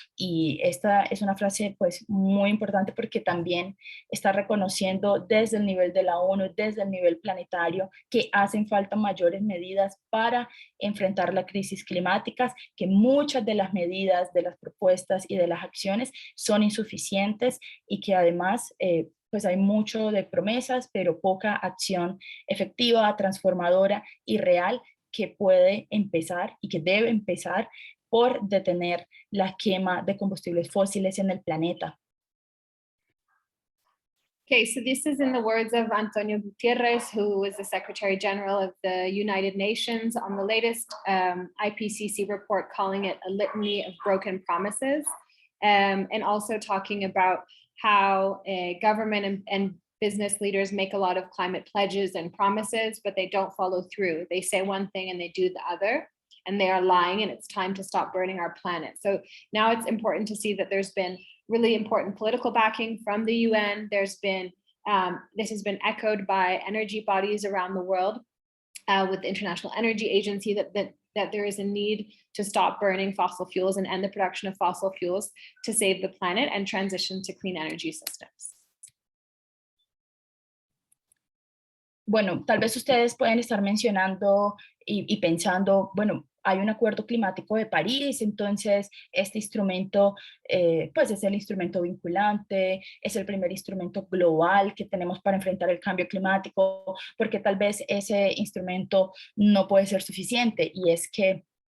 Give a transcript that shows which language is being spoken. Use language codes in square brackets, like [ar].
[es] Y esta es una frase pues muy importante porque también está reconociendo desde el nivel de la ONU, desde el nivel planetario, que hacen falta mayores medidas para enfrentar la crisis climática, que muchas de las medidas, de las propuestas y de las acciones son insuficientes y que además pues hay mucho de promesas, pero poca acción efectiva, transformadora y real que puede empezar y que debe empezar por detener la quema de combustibles fósiles en el planeta. [en] Okay, so this is in the words of Antonio Gutierrez, who is the Secretary General of the United Nations, on the latest IPCC report, calling it a litany of broken promises, and also talking about how government and business leaders make a lot of climate pledges and promises, but they don't follow through. They say one thing and they do the other, and they are lying, and it's time to stop burning our planet. So now it's important to see that there's been really important political backing from the UN. There's been, this has been echoed by energy bodies around the world with the International Energy Agency, that there is a need to stop burning fossil fuels and end the production of fossil fuels to save the planet and transition to clean energy systems. [es] Bueno, tal vez ustedes pueden estar mencionando y pensando, bueno, hay un acuerdo climático de París, entonces este instrumento pues es el instrumento vinculante, es el primer instrumento global que tenemos para enfrentar el cambio climático, porque tal vez ese instrumento no puede ser suficiente, y es que